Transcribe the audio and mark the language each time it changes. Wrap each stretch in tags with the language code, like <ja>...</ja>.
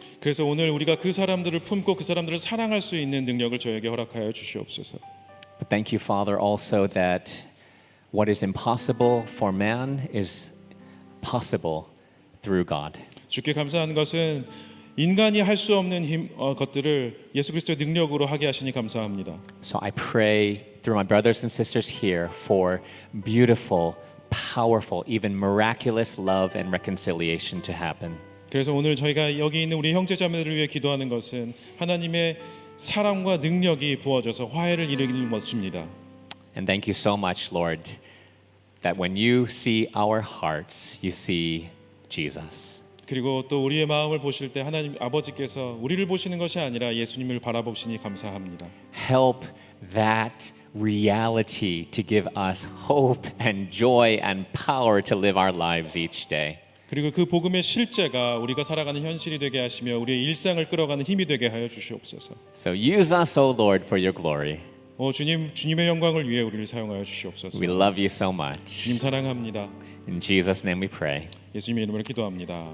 <ko>그래서 오늘 우리가 그 사람들을 품고 그 사람들을 사랑할 수 있는 능력을 저에게 허락하여 주시옵소서.</ko> <en>But thank you, Father, also that what is impossible for man is possible through God.</en> <ko>주께 감사한 것은 인간이 할 수 없는 것들을 예수 그리스도의 능력으로 하게 하시니 감사합니다.</ko> <en>So I pray through my brothers and sisters here for beautiful, powerful, even miraculous love and reconciliation to happen.</en> <ko>그래서 오늘 저희가 여기 있는 우리 형제자매들을 위해 기도하는 것은 하나님의 사랑과 능력이 부어져서 화해를 이루는 것입니다.</ko> <en>And thank you so much, Lord, that when you see our hearts, you see Jesus.</en> <ko>그리고 또 우리의 마음을 보실 때 하나님 아버지께서 우리를 보시는 것이 아니라 예수님을 바라보시니 감사합니다.</ko> <en>Help that reality to give us hope and joy and power to live our lives each day.</en> <ko>그리고 그 복음의 실제가 우리가 살아가는 현실이 되게 하시며 우리의 일상을 끌어가는 힘이 되게 하여 주시옵소서.</ko> <en>So use us, O Lord, for your glory.</en> <ko>주님의 영광을 위해 우리를 사용하여 주시옵소서.</ko> <en>We love you so much.</en> <ko>주님 사랑합니다.</ko> <en>In Jesus' name we pray.</en> <ko>예수님의 이름으로 기도합니다.</ko>